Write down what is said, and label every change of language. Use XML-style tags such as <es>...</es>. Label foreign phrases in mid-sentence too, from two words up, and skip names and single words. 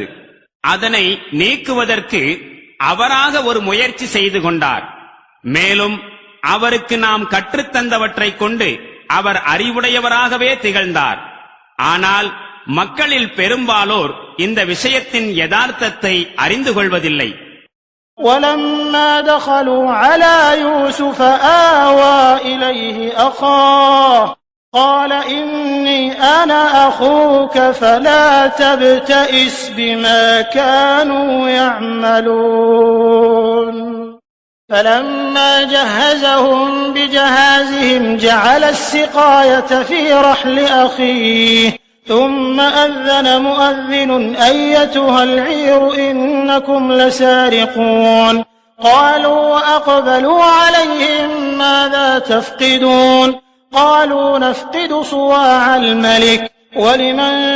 <ta>அதனை நீக்குவதற்கு அவராக ஒரு முயற்சி செய்து கொண்டார். மேலும் அவருக்கு நாம் கற்றுத்தந்தவற்றைக் கொண்டு அவர் அறிவுடையவராகவே திகழ்ந்தார். ஆனால் மக்களில் பெரும்பாலோர் இந்த விஷயத்தின் யதார்த்தத்தை அறிந்து கொள்வதில்லை.</ta> <ar>وَلَمَّا دَخَلُوا عَلَى يُوسُفَ آوَى إِلَيْهِ أَخَاهُ قَالَ إِنِّي أَنَا أَخُوكَ فَلَا تَبْتَئِسْ بِمَا كَانُوا يَعْمَلُونَ فَلَمَّا جَهَّزَهُم بِجَهَازِهِمْ جَعَلَ السِّقَايَةَ فِي رَحْلِ أَخِيهِ ثُمَّ أَذَّنَ مُؤَذِّنٌ أَيَّتُهَا الْعِيرُ إِنَّكُمْ لَسَارِقُونَ قَالُوا وَأَقْبَلُوا عَلَيْهِمْ مَاذَا تَفْقِدُونَ قَالُوا نَفْقِدُ صُوَاعَ الْمَلِكِ وَلِمَنْ</ar>